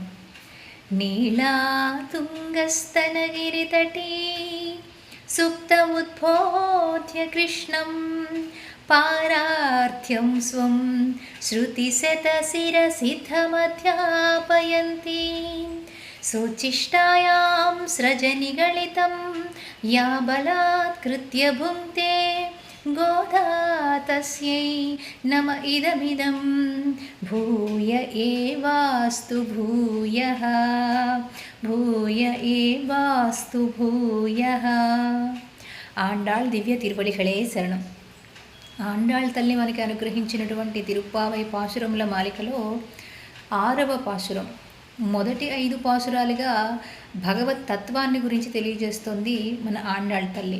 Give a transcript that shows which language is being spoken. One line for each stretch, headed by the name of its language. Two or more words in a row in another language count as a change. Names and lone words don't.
Sanskrit: नीला तुङ्गस्तनगिरितटे सुप्तमुद्बोध्य कृष्णं पारार्थ्यं स्वं ஸ்ருதிசதசிரசித்தமத்யாபயந்தி सोचिष्टायां स्रजनिगलितं या बलात्कृत्य भुङ्क्ते गोदा तस्यै नम इदमिदं भूय एवास्तु भूयः भूय एवास्तु भूयः.
Telugu: ఆండాళ్ దివ్య తిరువడిகளே శరణం. ఆండాళ్ తల్లి మనకి అనుగ్రహించినటువంటి తిరుప్పావై పాశురముల మాలికలో 6వ పాశురం. మొదటి 5 పాశురాలుగా భగవత్ తత్వాన్ని గురించి తెలియజేస్తోంది మన ఆండాళ్ తల్లి.